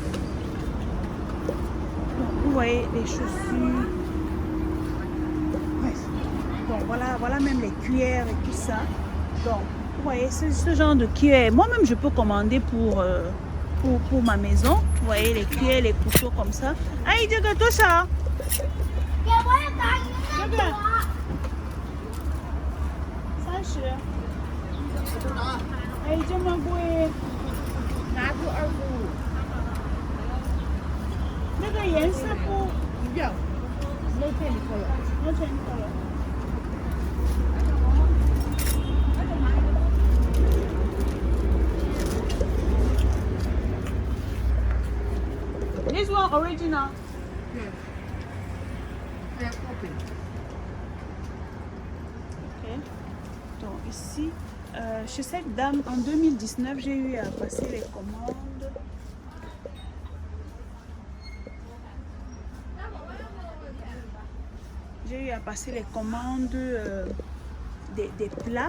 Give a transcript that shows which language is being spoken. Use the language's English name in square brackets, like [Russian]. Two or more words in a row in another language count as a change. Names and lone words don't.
[French] Donc, vous voyez les chaussures. Bref. Bon, voilà même les cuillères et tout ça. Donc, vous voyez, c'est ce genre de cuillères. Moi-même, je peux commander pour ma maison. Vous voyez, les cuillères, les couteaux comme ça. Aïe, Dieu que tout ça. [Chinese] 哎，这么贵，拿出2付。那个颜色不一样 [English] ，no change color，no change color。This one original. Okay. [French] Donc ici. Chez cette dame, en 2019, j'ai eu à passer les commandes. J'ai eu à passer les commandes des plats.